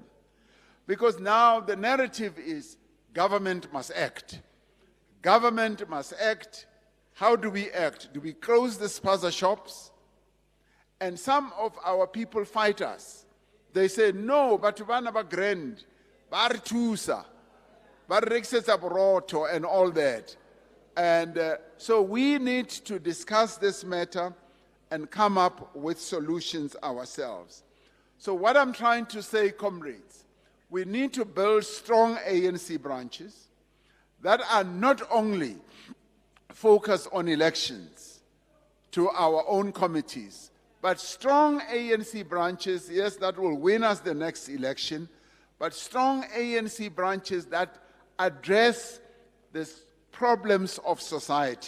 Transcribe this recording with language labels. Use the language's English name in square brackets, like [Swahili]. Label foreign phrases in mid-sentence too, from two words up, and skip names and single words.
[English] Because now the narrative is government must act. Government must act. How do we act? Do we close the spaza shops? And some of our people fight us. They say, no, but [Southern Sotho] vana ba grand, ba re thusa, ba re rekisetsa borotho [English] and all that. And so we need to discuss this matter and come up with solutions ourselves. So what I'm trying to say, comrades, we need to build strong ANC branches that are not only focused on elections to our own committees, but strong ANC branches, yes, that will win us the next election, but strong ANC branches that address the problems of society.